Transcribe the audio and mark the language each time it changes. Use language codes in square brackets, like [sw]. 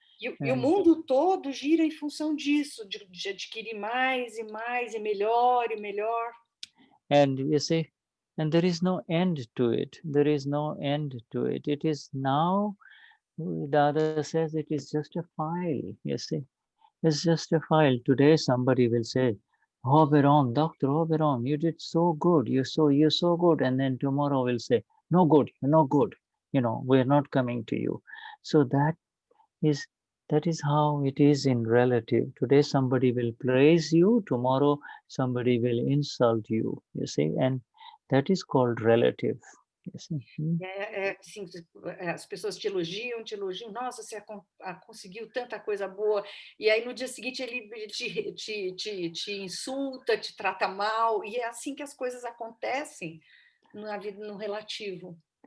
[pt] E o mundo todo gira em função disso, de adquirir mais e mais e melhor e melhor. [en] And you see, and there is no end to it. There is no end to it. It is now, Dada says, it is just a file. You see, it's just a file. Today somebody will say, Hoberom, Dr. Hoberom, you did so good. You're so good. And then tomorrow will say, no good, no good. We're not coming to you. So that is how it is in relative. Today somebody will praise you, tomorrow somebody will insult you, you see, and that is called relative. You see? [pt] Assim, as pessoas te elogiam, nossa, você conseguiu tanta coisa boa, e aí no dia seguinte ele te insulta, te trata mal, e é assim que as coisas acontecem na vida, no relativo.